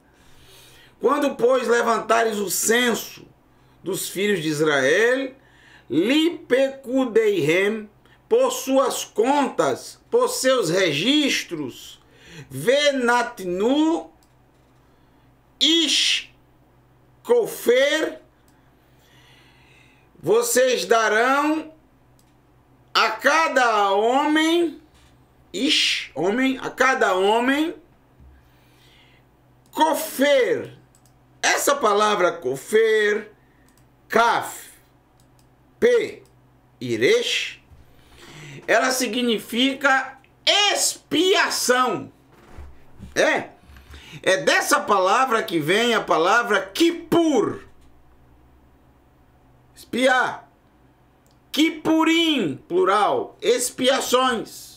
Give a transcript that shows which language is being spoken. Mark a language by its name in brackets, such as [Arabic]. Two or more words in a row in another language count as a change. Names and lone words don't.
[Portuguese] Quando, pois, levantares o censo dos filhos de Israel, lipekudeihem, por suas contas, por seus registros, venatnu [Hebrew] איש כפר, [Portuguese] vocês darão a cada homem, a cada homem, kofer. Essa palavra kofer, [Hebrew] כף פ ריש, [Portuguese] ela significa expiação. É dessa palavra que vem a palavra kippur, espiar. Kippurim, plural, expiações.